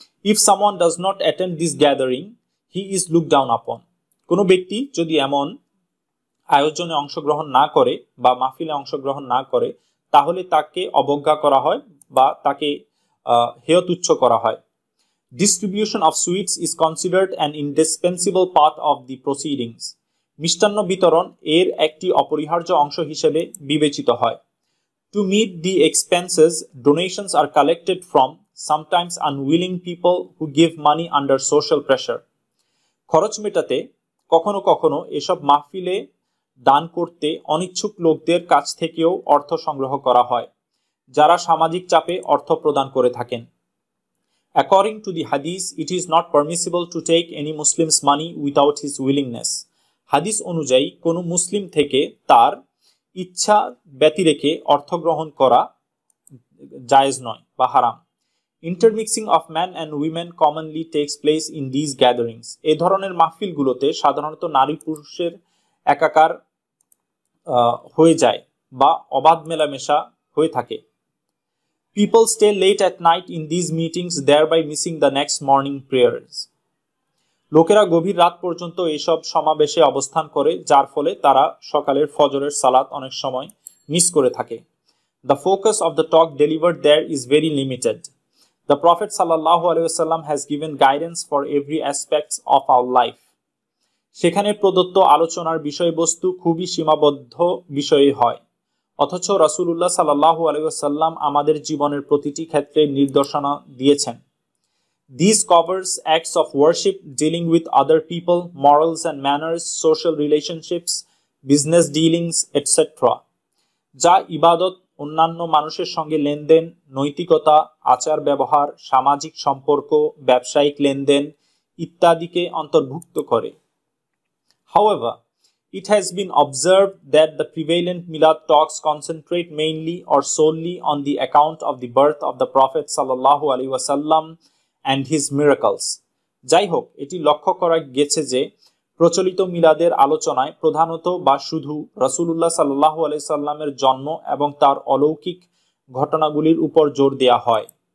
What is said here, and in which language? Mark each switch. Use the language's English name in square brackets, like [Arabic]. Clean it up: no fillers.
[English] If someone does not attend this gathering, he is looked down upon. [Bangla] কোনো ব্যক্তি যদি এমন আয়োজনে অংশগ্রহণ না করে বা মাহফিলে অংশগ্রহণ না করে তাহলে তাকে অবজ্ঞা করা হয় বা তাকে হেয় তুচ্ছ করা হয়। [English] Distribution of sweets is considered an indispensable part of the proceedings. [Bangla] মিষ্টান্ন বিতরণ এর একটি অপরিহার্য অংশ হিসেবে বিবেচিত হয়। [English] To meet the expenses, donations are collected from sometimes unwilling people who give money under social pressure. [Bangla] খরচ মেটাতে কখনো কখনো এসব মাহফিলে দান করতে অনিচ্ছুক লোকদের কাছ থেকেও অর্থ সংগ্রহ করা হয়, যারা সামাজিক চাপে অর্থ প্রদান করে থাকেন। [English] According to the hadith, it is not permissible to take any Muslim's money without his willingness. [Bangla] হাদিস অনুযায়ী কোনো মুসলিম থেকে তার ইচ্ছা ব্যতিরেকে অর্থ গ্রহণ করা জায়েজ নয় বা হারাম। [English] Intermixing of men and women commonly takes place in these gatherings. [Bangla] এই ধরনের মাহফিলগুলোতে সাধারণত নারী পুরুষের একাকার হয়ে যায় বা অবাধ মেলামেশা হয়ে থাকে। [English] People stay late at night in these meetings, thereby missing the next morning prayers. [Bangla] লোকেরা গভীর রাত পর্যন্ত এইসব সমাবেশে অবস্থান করে, যার ফলে তারা সকালের ফজরের সালাত অনেক সময় মিস করে থাকে। [English] The focus of the talk delivered there is very limited. The Prophet sallallahu alaihi wasallam has given guidance for every aspect of our life. [Bangla] সেখানে প্রদত্ত আলোচনার বিষয়বস্তু খুবই সীমাবদ্ধ বিষয়ে হয়, অথচ রাসূলুল্লাহ সাল্লাল্লাহু আলাইহি ওয়াসাল্লাম আমাদের জীবনের প্রতিটি ক্ষেত্রে নির্দেশনা দিয়েছেন। [English] These covers acts of worship, dealing with other people, morals and manners, social relationships, business dealings, etc. [Bangla] যা ইবাদত, অন্যান্য মানুষের সঙ্গে লেনদেন, নৈতিকতা, আচার ব্যবহার, সামাজিক সম্পর্ক, ব্যবসায়িক লেনদেন ইত্যাদিকে অন্তর্ভুক্ত করে। [English] However, it has been observed that the prevalent Milad talks concentrate mainly or solely on the account of the birth of the Prophet sallallahu alaihi wasallam and his miracles. [Bangla] যাই হোক, এটি লক্ষ্য করা গেছে যে প্রচলিত মিলাদের আলোচনায় প্রধানত বা শুধু রাসূলুল্লাহ সাল্লাল্লাহু আলাইহি সাল্লামের জন্ম এবং তার অলৌকিক ঘটনাগুলির উপর জোর দেয়া হয়।